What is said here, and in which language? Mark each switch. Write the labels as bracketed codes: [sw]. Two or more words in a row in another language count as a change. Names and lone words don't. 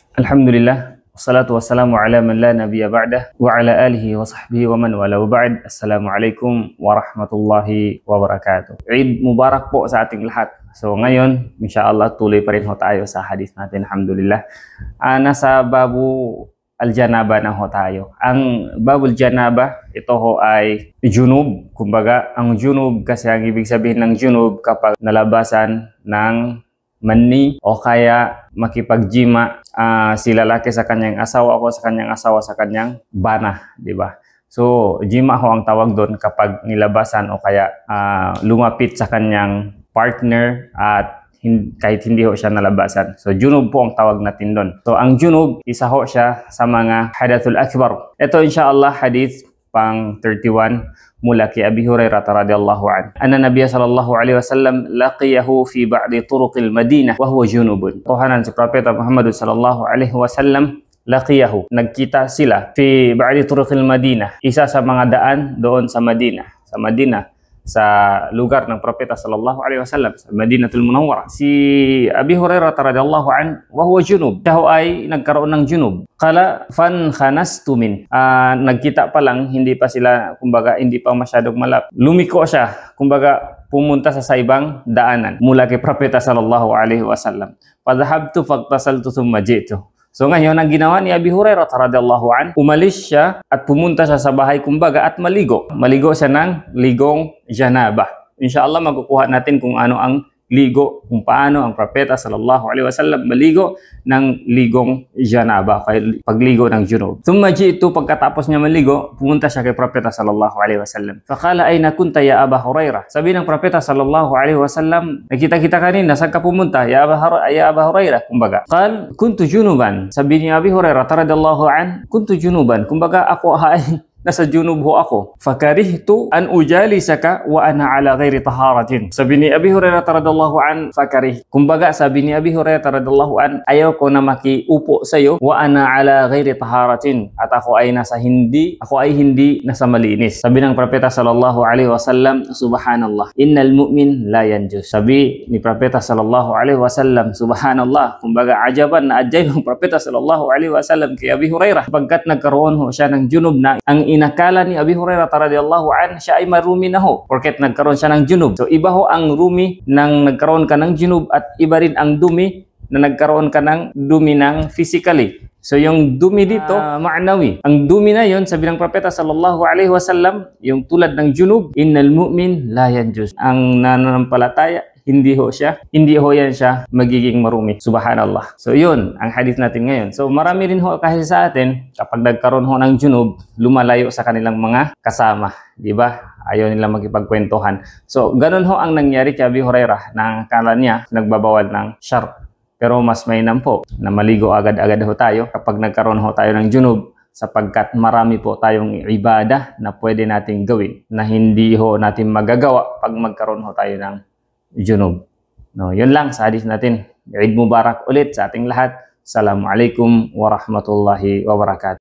[ar] الحمد لله والصلاة والسلام على من لا نبي بعده وعلى آله وصحبه ومن والاه بعد. السلام عليكم ورحمة الله وبركاته. عيد مبارك [tl] po sa ating lahat. So ngayon, insyaAllah tuloy pa rin ho tayo sa hadith natin, alhamdulillah. Nasa [ar] باب الجنابة [tl] na ho tayo. Ang [ar] باب الجنابة, [tl] ito ho ay junub. Kumbaga, ang junub kasi ang ibig sabihin ng junub kapag nalabasan ng mani o kaya makipagjima si lalaki sa kanyang asawa o sa kanyang asawa sa kanyang bana, di ba? So, jima ho ang tawag doon kapag nilabasan o kaya lumapit sa kanyang partner at kahit hindi ho siya nalabasan. So, junub po ang tawag natin doon. So, ang junub, isa ho siya sa mga [ar] الحدث الأكبر. [tl] Ito insyaAllah hadith pang 31 mula kay Abi Hurairah [ar] رضي الله عنه. أن النبي صلى الله عليه وسلم لقيه في بعض طرق المدينة وهو جنب. [tl] Tuhanan si Propeta Muhammad [ar] صلى الله عليه وسلم لقيه. [tl] Nagkita sila [ar] في بعض طرق المدينة. [tl] Isa sa mga daan doon sa Madinah. Sa Madinah, sa lugar ng Propeta [ar] صلى الله عليه وسلم, [tl] sa [ar] المدينة المنورة. [tl] Si Abi Hurairah [ar] رضي الله عنه وهو جنب. [tl] Siya ay nagkaroon ng junub. [ar] قال فانخنست من. [tl] Nagkita pa lang, hindi pa sila, kumbaga hindi pa masyadong malap. Lumiko siya, kumbaga pumunta sa ibang daanan mula kay Propeta [ar] صلى الله عليه وسلم. فذهبت فاغتسلت ثم جئت. [tl] So ngayon, ang ginawa ni Abi Hurairah [ar] رضي الله عنه, [tl] umalis siya at pumunta siya sa bahay kumbaga at maligo. Maligo siya ng ligong janaba. Inshallah makukuha natin kung ano ang ligo, kung paano ang Propeta [ar] صلى الله عليه وسلم [tl] maligo ng ligong janaba, pagligo ng junub. [ar] ثم جئت, [tl] pagkatapos niya maligo, pumunta siya kay Propeta [ar] صلى الله عليه وسلم. فقال أين كنت يا أبا هريرة? [tl] Sabi ng Propeta [ar] صلى الله عليه وسلم, [tl] nakita-kita kanina, saan ka pumunta? [ar] يا أبا هريرة, [tl] kumbaga. [ar] قال كنت جنبا. [tl] Sabi ni Abi Hurairah [ar] رضي الله عنه, كنت جنبا. [tl] Kumbaga ako ay nasa junub ho ako. [ar] فكرهت أن أجالسك وأنا على غير طهارة. [tl] Sabi ni Abi Hurairah [ar] رضي الله عن, [tl] fakarih. Kumbaga sabi ni Abi Hurairah [ar] رضي الله عن, [tl] ayaw ko na makiupo sa iyo [ar] وأنا على غير طهارة. [tl] At ako ay hindi nasa malinis. Sabi ng Propeta [ar] صلى الله عليه وسلم, سبحان الله إن المؤمن لا ينجس. [tl] Sabi ni Propeta [ar] صلى الله عليه وسلم, [tl] subhanallah, kumbaga ajaban na ajay ng Propeta [ar] صلى الله عليه وسلم [tl] kay Abi Hurairah pagkat nagkaroon ho siya ng junub na ang inakala ni Abi Hurairah [ar] رضي الله عنه [tl] siya ay marumi na ho porket nagkaroon siya ng junub. So iba ho ang rumi nang nagkaroon ka ng junub at iba rin ang dumi na nagkaroon ka ng dumi ng physically. So yung dumi dito, ma'nawi. Ang dumi na yon, sabi ng Propeta [ar] صلى الله عليه وسلم, [tl] yung tulad ng junub, [ar] إن المؤمن لا ينجس. [tl] Ang nananampalataya, hindi ho yan siya magiging marumi. Subhanallah. So yun ang hadith natin ngayon. So marami rin ho kasi sa atin kapag nagkaroon ho ng junub, lumalayo sa kanilang mga kasama, di ba? Ayaw nila magkipagkwentuhan. So ganun ho ang nangyari kay Abi Hurairah, na akala niya nagbabawal ng syar. Pero mas mainam po na maligo agad-agad ho tayo kapag nagkaroon ho tayo ng junub, sapagkat marami po tayong ibadah na pwede nating gawin na hindi ho natin magagawa pag magkaroon ho tayo ng junub. No, yun lang sa hadith natin. [ar] عيد مبارك [tl] ulit sa ating lahat. [ar] السلام عليكم ورحمة الله وبركاته.